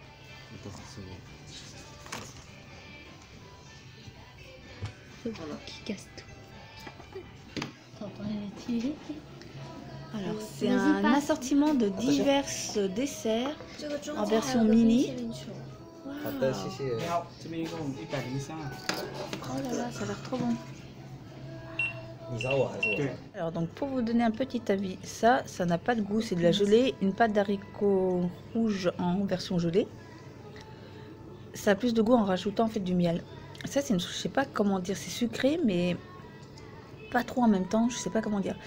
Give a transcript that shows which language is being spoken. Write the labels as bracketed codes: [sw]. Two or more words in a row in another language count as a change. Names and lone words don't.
[fr] Qui casse tout. Alors, c'est un assortiment de divers desserts en version mini. Wow. Oh là là, ça a l'air trop bon. [zh] 你找我还是我找对你？ [fr] Alors donc pour vous donner un petit avis, ça n'a pas de goût, c'est de la gelée, une pâte d'haricots rouge en version gelée. Ça a plus de goût en rajoutant en fait du miel. Ça c'est je sais pas comment dire, c'est sucré mais pas trop en même temps, je sais pas comment dire.